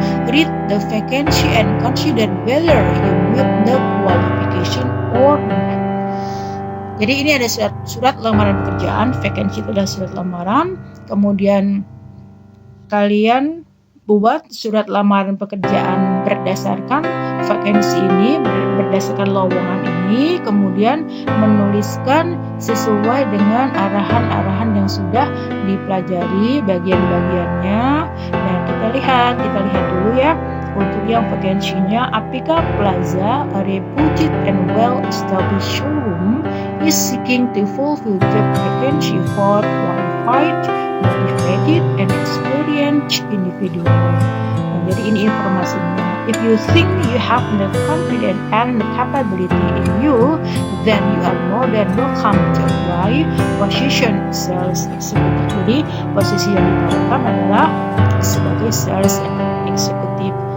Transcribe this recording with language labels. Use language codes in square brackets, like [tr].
[en] Read the vacancy and consider whether you meet the qualification or not. [id] Jadi ini ada surat lamaran pekerjaan. Vacancy itu adalah surat lamaran. Kemudian kalian buat surat lamaran pekerjaan berdasarkan vacancy ini, berdasarkan lowongan ini, kemudian menuliskan sesuai dengan arahan-arahan yang sudah dipelajari bagian-bagiannya. Nah, kita lihat dulu ya. Untuk yang vacancy-nya, [en] Apika Plaza, a reputed and well-established showroom, is seeking to fulfill job vacancy for qualified, motivated, and experienced individual. [id] Nah, jadi ini informasinya. [en] If you think you have the confidence and the capability in you, then you are more than welcome to apply position sales executive. [id] Jadi posisi yang ditawarkan adalah sebagai sales executive.